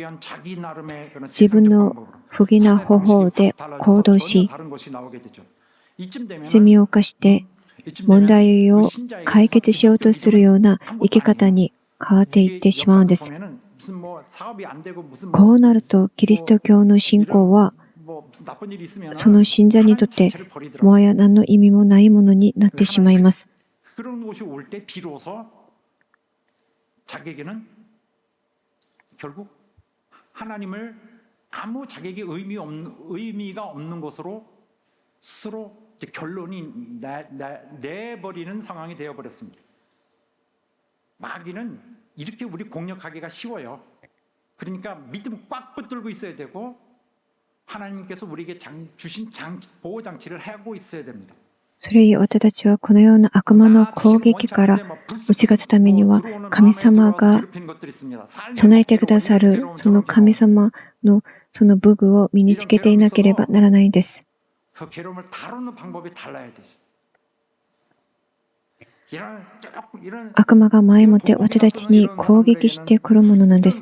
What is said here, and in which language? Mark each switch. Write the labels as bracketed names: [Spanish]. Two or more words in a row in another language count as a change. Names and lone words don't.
[Japanese] 自分の不義な方法で行動し、罪を犯して問題を解決しようとするような生き方に変わっていってしまうんです。こうなるとキリスト教の信仰はその信者にとってもはや何の意味もないものになってしまいます。 [Korean] 하나님을 아무 자격의 의미가 없는 것으로 스스로 결론이 내버리는 상황이 되어버렸습니다. 마귀는 이렇게 우리 공략하기가 쉬워요. 그러니까 믿음 꽉 붙들고 있어야 되고 하나님께서 우리에게 주신 보호장치를 하고 있어야 됩니다. [Japanese] それゆえ私たちはこのような悪魔の攻撃から打ち勝つためには神様が備えてくださるその神様のその武具を身につけていなければならないんです。悪魔が前もって私たちに攻撃してくるものなんです。